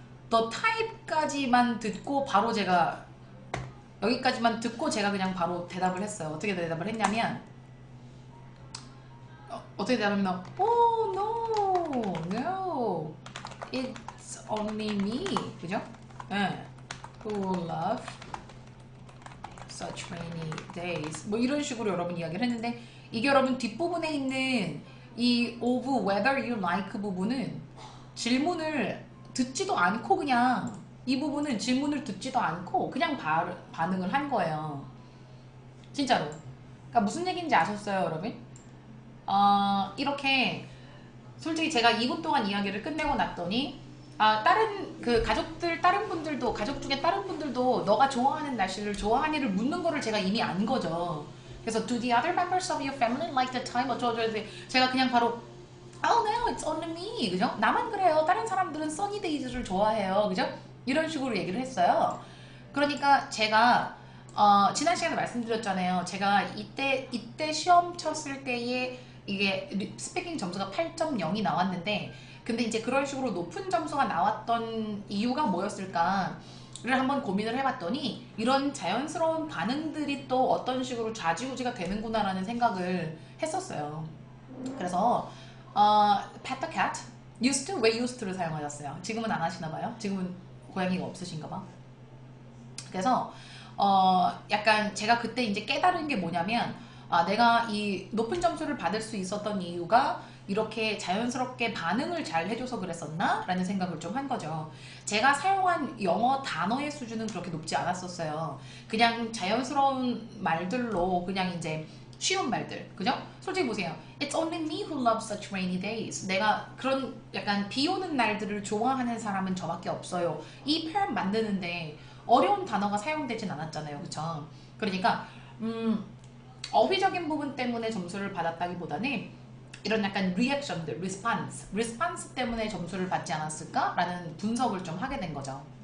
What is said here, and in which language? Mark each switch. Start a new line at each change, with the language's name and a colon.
English: The type
Korean: 까지만 듣고 바로 제가 여기까지만 듣고 제가 그냥 바로 대답을 했어요. 어떻게 대답을 했냐면 어떻게 대답하면
English: Oh no, no, it's only me,
Korean: 그죠? 네.
English: Who love such rainy days.
Korean: 뭐 이런 식으로 여러분 이야기를 했는데 이게 여러분 뒷부분에 있는 이
English: of whether you like
Korean: 부분은 질문을 듣지도 않고 그냥 이 부분은 질문을 듣지도 않고 그냥 반응을 한 거예요. 진짜로. 그러니까 무슨 얘기인지 아셨어요, 여러분? 이렇게 솔직히 제가 2분 동안 이야기를 끝내고 났더니 다른 그 가족들 다른 분들도 가족 중에 다른 분들도 너가 좋아하는 날씨를 좋아하니를 묻는 거를 제가 이미 안 거죠. 그래서
English: do the other members of your family like the time
Korean: 어쩌고 제가 그냥 바로
English: Oh no, it's only me.
Korean: 그죠? 나만 그래요. 다른 사람들은
English: sunny days
Korean: 를 좋아해요. 그죠? 이런 식으로 얘기를 했어요. 그러니까 제가 지난 시간에 말씀드렸잖아요. 제가 이때 시험 쳤을 때에 이게 스피킹 점수가 8.0이 나왔는데 근데 이제 그런 식으로 높은 점수가 나왔던 이유가 뭐였을까를 한번 고민을 해봤더니 이런 자연스러운 반응들이 또 어떤 식으로 좌지우지가 되는구나라는 생각을 했었어요. 그래서
English: pet the cat used to
Korean: 왜
English: used to를
Korean: 사용하셨어요? 지금은 안 하시나봐요? 지금은 고양이가 없으신가봐. 그래서 약간 제가 그때 이제 깨달은 게 뭐냐면 내가 이 높은 점수를 받을 수 있었던 이유가 이렇게 자연스럽게 반응을 잘 해줘서 그랬었나? 라는 생각을 좀 한 거죠. 제가 사용한 영어 단어의 수준은 그렇게 높지 않았었어요. 그냥 자연스러운 말들로 그냥 이제 쉬운 말들, 그죠? 솔직히 보세요.
English: It's only me who loves such rainy days.
Korean: 내가 그런 약간 비 오는 날들을 좋아하는 사람은 저밖에 없어요. 이 표현 만드는데 어려운 단어가 사용되진 않았잖아요, 그쵸? 그러니까 어휘적인 부분 때문에 점수를 받았다기보다는 이런 약간 리액션들, 리스판스 때문에 점수를 받지 않았을까라는 분석을 좀 하게 된 거죠.